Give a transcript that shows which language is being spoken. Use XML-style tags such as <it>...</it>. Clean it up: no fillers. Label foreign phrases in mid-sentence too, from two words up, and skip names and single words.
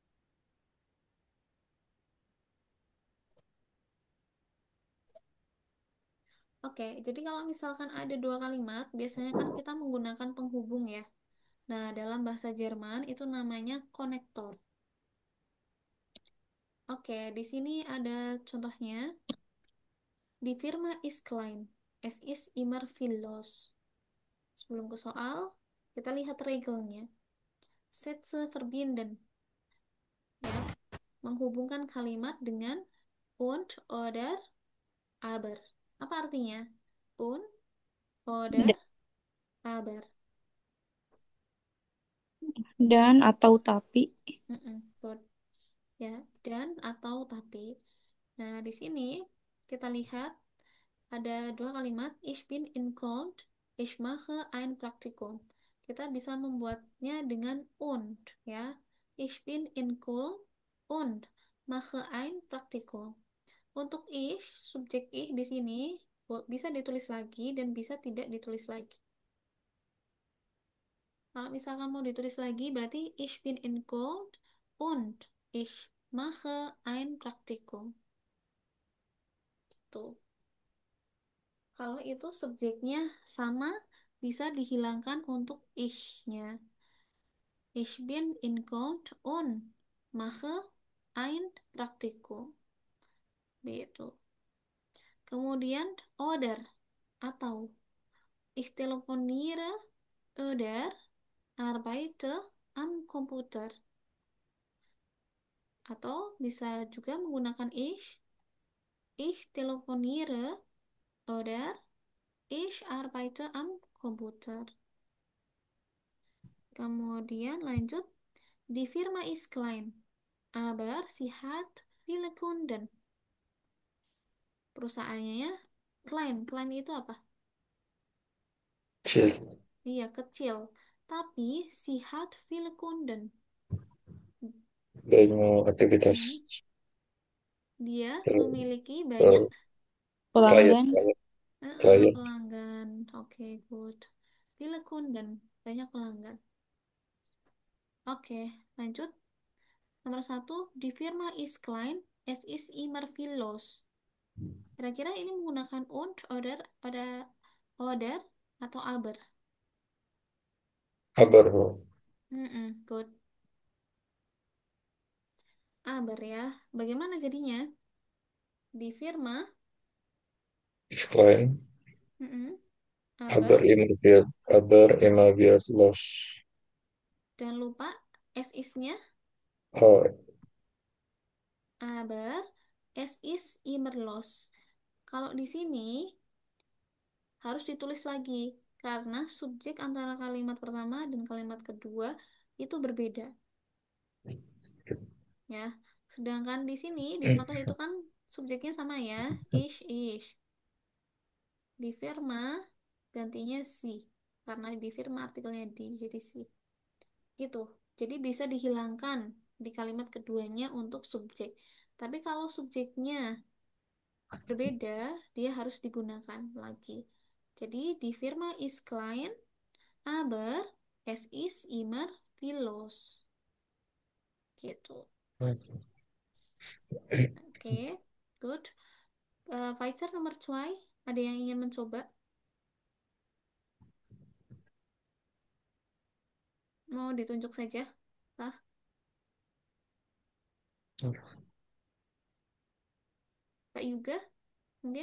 <id>Oke, jadi kalau misalkan ada dua kalimat, biasanya kan kita menggunakan penghubung ya. Nah, dalam bahasa Jerman itu namanya konektor. Oke, di sini ada contohnya.</id> <de>Die Firma ist klein. Es ist immer viel los.</de> <id>Sebelum ke soal, kita lihat regelnya.</id> <de>Sätze verbinden.</de> <id>Ya, menghubungkan kalimat dengan</id> <de>und, oder, aber.</de> <id>Apa artinya?</id> <de>Und, oder, aber.</de> <id>Dan atau tapi. Good. Ya, dan atau tapi. Nah, di sini kita lihat ada dua kalimat,</id> <de>ich bin in Köln, ich mache ein Praktikum.</de> <id>Kita bisa membuatnya dengan und, ya.</id> <de>Ich bin in Köln und mache ein Praktikum.</de> <id>Untuk ich, subjek ich di sini bisa ditulis lagi dan bisa tidak ditulis lagi. Kalau misalkan mau ditulis lagi, berarti</id> <de>ich bin in Köln und ich mache ein Praktikum.</de> <id>Tuh. Kalau itu subjeknya sama, bisa dihilangkan untuk ich-nya.</id> <de>Ich bin in Köln und mache ein Praktikum.</de> <id>Gitu.</id> <de>Kemudian oder atau ich telefoniere oder arbeite am Computer.</de> <id>Atau bisa juga menggunakan</id> <de>ich telefoniere oder ich arbeite am Computer.</de> <id>Kemudian lanjut,</id> <de>die Firma ist klein, aber sie hat viele Kunden.</de> <id>Perusahaannya klein. Klein itu apa? Kecil. Iya, kecil.</id> <de>Tapi sie hat viele Kunden.</de> <id>Banyak aktivitas Dia per, memiliki per banyak klien, Pelanggan. klien. pelanggan. Oke, good.</id> <de>Viele Kunden,</de> <id>banyak pelanggan. Oke, lanjut. Nomor 1,</id> <de>die Firma ist klein, es ist immer viel los.</de> <id>Kira-kira ini menggunakan</id> <de>und, oder,</de> <id>atau aber? Aber Good. Aber ya. Bagaimana jadinya? Di Firma,</id> <de>ist klein, mm-mm, aber aber, immer wird los.</de> <id>jangan lupa es is-nya, Oh,</id> <de>aber es ist immer los.</de> <id>Kalau di sini harus ditulis lagi karena subjek antara kalimat pertama dan kalimat kedua itu berbeda, ya. Sedangkan di sini di contoh itu kan subjeknya sama ya, ish. Di firma gantinya si karena di firma artikelnya di, jadi si. Gitu. Jadi bisa dihilangkan di kalimat keduanya untuk subjek. Tapi kalau subjeknya berbeda, dia harus digunakan lagi.</id> <de>Jadi di firma is klein, aber es ist immer viel los.</de> <id>gitu. Hmm. Oke, good. Fighter nomor 2, ada yang ingin mencoba? Mau ditunjuk saja? Kah? Kak Yuga, mungkin?</id>